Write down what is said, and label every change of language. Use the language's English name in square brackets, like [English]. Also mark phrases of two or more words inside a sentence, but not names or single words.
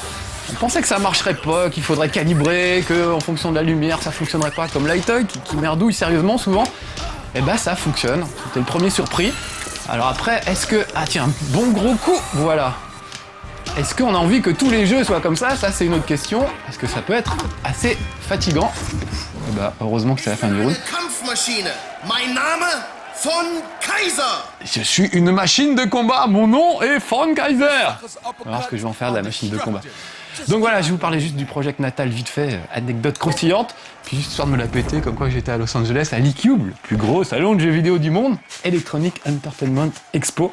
[French] On pensait que ça marcherait pas, qu'il faudrait calibrer, qu'en fonction de la lumière, ça fonctionnerait pas comme Lightoy, qui merdouille sérieusement souvent. Et bah ça fonctionne. C'était le premier surpris. Alors après, est-ce que... Ah tiens, un bon gros coup, voilà. Est-ce qu'on a envie que tous les jeux soient comme ça? Ça, c'est une autre question. Parce que ça peut être assez fatigant. Et bah, heureusement que c'est la fin du round. [German] Kampfmaschine. Mein Name von Kaiser. [French] Je suis une machine de combat. Mon nom est Von Kaiser. On va voir ce que je vais en faire de la machine de combat. Donc voilà, je vais vous parler juste du projet Natal vite fait, anecdote croustillante, puis juste histoire de me la péter, comme quoi j'étais à Los Angeles, à l'E-Cube, le plus gros salon de jeux vidéo du monde, Electronic Entertainment Expo.